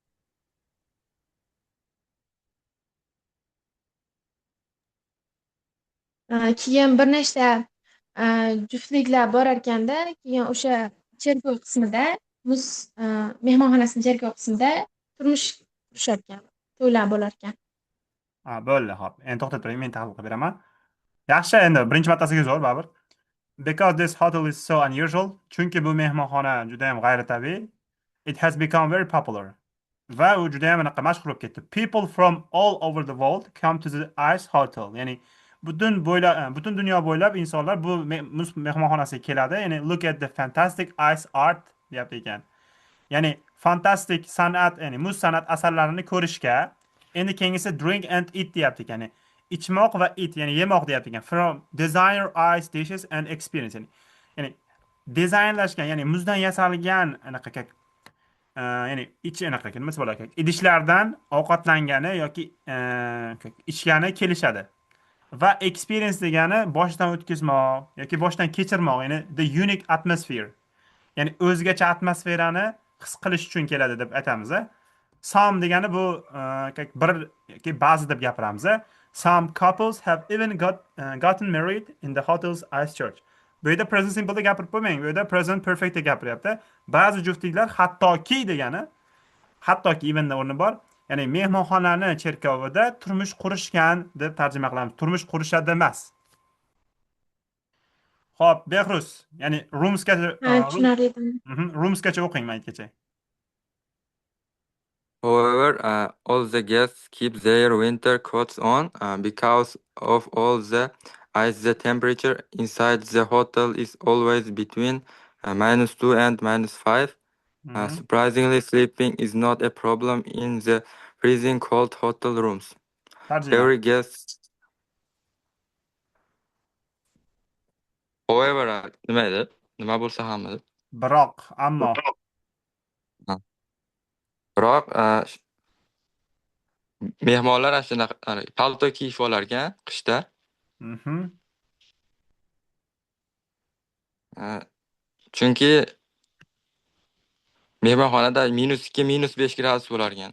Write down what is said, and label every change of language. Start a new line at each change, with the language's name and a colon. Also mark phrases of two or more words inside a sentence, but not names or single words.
Uzbek: Keyin bir nechta juftliklar borarkanda, keyin o'sha cherkov qismida, muz mehmonxonasini cherkov qismida turmush qurisharkan, to'ylar bo'larkan. Ha, bo'ldi, hop. Endi to'xtab turing, men tahlil qilib beraman. Yaxshi, endi birinchi martasiga zo'r, baribir.
English: Because this hotel is so unusual,
Uzbek: chunki bu mehmonxona juda ham g'ayritabiiy,
English: it has become very popular.
Uzbek: Va u juda ham anaqa mashhur bo'lib ketdi.
English: People from all over the world come to the Ice Hotel.
Uzbek: Ya'ni butun dunyo bo'ylab insonlar bu muz mehmonxonasiga keladi.
English: Ya'ni look at the fantastic ice art
Uzbek: deyapti ekan. Ya'ni fantastik san'at, ya'ni muz san'at asarlarini ko'rishga. Endi keyingisi
English: drink and eat
Uzbek: deyapti ekan. Ya'ni ichmoq va
English: eat,
Uzbek: ya'ni yemoq deyapti ekan.
English: From designer ice dishes and experience.
Uzbek: Ya'ni dizaynlashgan, ya'ni muzdan yasalgan anaqa ya'ni ichi anaqa nima bo'ladi, idishlardan ovqatlangani yoki ichgani kelishadi. Va experience degani boshdan o'tkazmoq yoki boshdan kechirmoq, ya'ni
English: the unique atmosphere.
Uzbek: Ya'ni o'zgacha atmosferani his qilish uchun keladi deb aytamiz. Some degani bu bir yoki ba'zi deb gapiramiz.
English: Some couples have even gotten married in the hotel's ice church.
Uzbek: Bu yerda
English: present simple
Uzbek: de gapirib qo'ymang. Bu yerda
English: present perfect
Uzbek: de gapiryapti. Ba'zi juftliklar hattoki degani, hattoki even'da o'rni bor. Ya'ni mehmonxonani cherkovida turmush qurishgan deb tarjima qilamiz. Turmush qurishadi emas. Xo'p, Behruz, ya'ni Tushunarli. roomsgacha o'qing maytgacha.
English: However, all the guests keep their winter coats on because of all the ice. The temperature inside the hotel is always between -2 and -5. Mhm. Surprisingly, sleeping is not a problem in the freezing cold hotel rooms.
Uzbek: Tarjima.
English: Every guest, however,
Uzbek: nima edi? Nima bo'lsa ham edi. Biroq, ammo. Ha. Biroq mehmonlar ana shunaqa palto kiyib olarkan qishda. Mhm. Chunki mehmonxonada -2, -5 gradus bo'larkan.